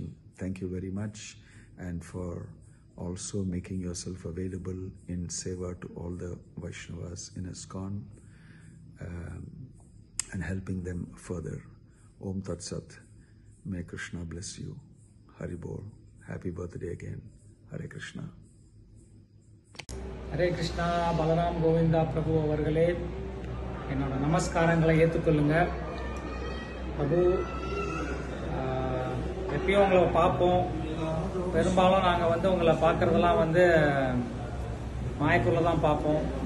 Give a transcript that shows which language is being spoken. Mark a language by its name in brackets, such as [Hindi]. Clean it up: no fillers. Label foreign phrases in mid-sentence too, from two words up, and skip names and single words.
[English] Thank you very much, and for also making yourself available in seva to all the Vaishnavas in ISKCON and helping them further. [Sanskrit] Om Tat Sat. [English] May Krishna bless you. [Bangla] Hari Bol. [English] Happy birthday again. Hare Krishna. [Tamil] ஹரே கிருஷ்ணா. பலராம் கோவிந்தா பிரபு அவர்களே, என்னோட நமஸ்காரங்களை ஏற்றுக்கொள்ளுங்க. பிரபு, எப்பயும் உங்களை பார்ப்போம். பெரும்பாலும் நாங்கள் வந்து உங்களை பார்க்குறதெல்லாம் வந்து மாயப்பூரில் தான் பார்ப்போம்.